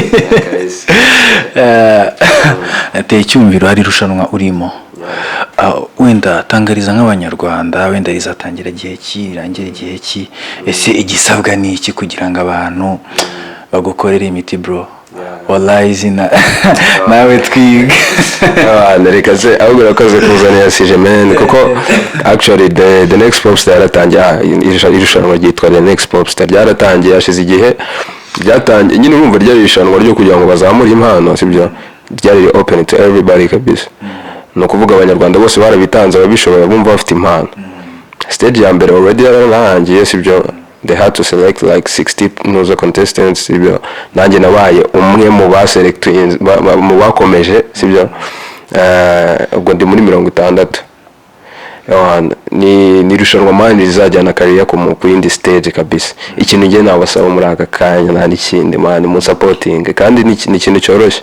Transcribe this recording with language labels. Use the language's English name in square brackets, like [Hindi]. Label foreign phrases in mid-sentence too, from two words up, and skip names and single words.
[Kinyarwanda] Nateye icyumviro hari irushanwa urimo, wenda tangariza nk'abanyarwanda, wenda rizatangira igihe ki, rirangira igihe ki, ese igisabwa ni iki kugira ngo abantu bagukorere imiti bro? Wallahi izina nawe twiga. Reka se ahubwo urakoze kuzanira sije men, kuko [English] actually the next pop star [Kinyarwanda] yaratangiye. Irushanwa ryitwa [English] the next pop star [Kinyarwanda] ryaratangiye hashize igihe, ryatangiye nyine urumva ryari irushanwa ryo kugira ngo bazamure impano, sibyo? Ryari [English] open to everybody [Kinyarwanda] kabisa. No kuvuga abanyarwanda bose barabitanze, babishoboye bumva bafite impano. Stage ya mbere already yararangiye, sibyo? [English] They had to select like 60 contestants, [Kinyarwanda] sibyo? Nanjye nabaye umwe mu baselected, mu bakomeje, sibyo? Ubwo ndi muri 60. Ni irushanwa man rizajyana kariya ku yindi stage kabisa. Ikintu ngiye nabasaba muri aka kanya nta n'ikindi man, mu supporting, kandi ni ikintu cyoroshye.